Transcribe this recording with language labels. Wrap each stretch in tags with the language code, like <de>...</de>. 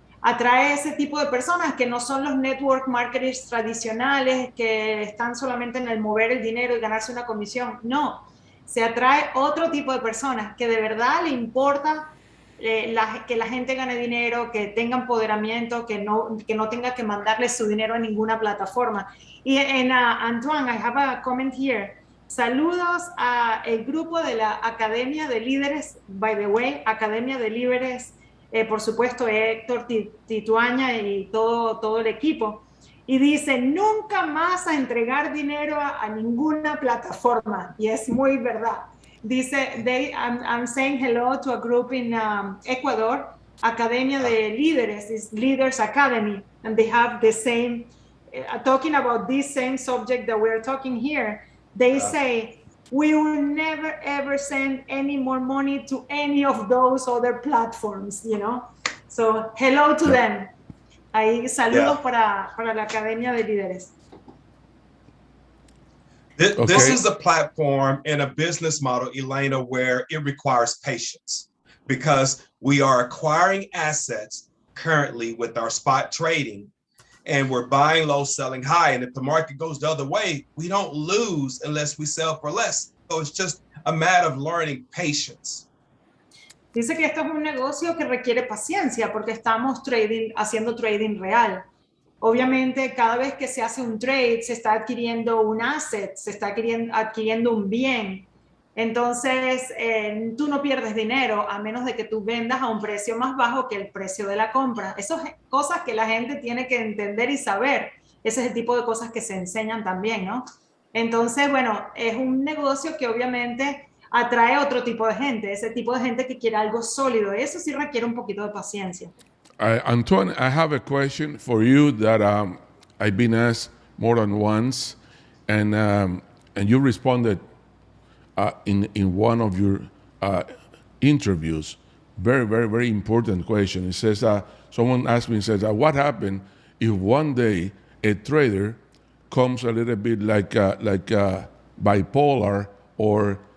<es>Atrae ese tipo de personas que no son los network marketers tradicionales, que están solamente en el mover el dinero y ganarse una comisión. No, se atrae otro tipo de personas que de verdad le importa que la gente gane dinero, que tenga empoderamiento, que no tenga que mandarle su dinero a ninguna plataforma.</es> <en>Y Antoine, I have a comment here.</en> <es>Saludos a el grupo de la Academia de Líderes,</es> <en>by the way,</en> <es>Academia de Líderes, por supuesto, Héctor Tituaña y todo el equipo. Y dice, nunca más a entregar dinero a ninguna plataforma. Y es muy verdad.</es> <en>Dice, I'm saying hello to a group in Ecuador, Academia de Líderes, is Leaders Academy, and they have the same, talking about this same subject that we're talking here. They say, we will never ever send any more money to any of those other platforms, you know? So, hello to them.</en> <es>Ahí, saludos para la Academia de Líderes.</es> <en>This is a platform and a business model, Elena, where it requires patience because we are acquiring assets currently with our spot trading and we're buying low, selling high. And if the market goes the other way, we don't lose unless we sell for less. So it's just a matter of learning patience.</en> <es>Dice que esto es un negocio que requiere paciencia porque estamos haciendo trading real. Obviamente, cada vez que se hace un trade, se está adquiriendo un asset, se está adquiriendo un bien. Entonces, tú no pierdes dinero a menos de que tú vendas a un precio más bajo que el precio de la compra. Esas son cosas que la gente tiene que entender y saber. Ese es el tipo de cosas que se enseñan también, ¿no? Entonces, bueno, es un negocio que obviamente atrae otro tipo de gente, ese tipo de gente que quiere algo sólido. Eso sí requiere un poquito de paciencia.</es> <en>Antoine, I have a question for you that I've been asked more than once, and you responded in one of your interviews. Very, very, very important question. It says, someone asked me, says, what happened if one day a trader comes a little bit like bipolar or</en>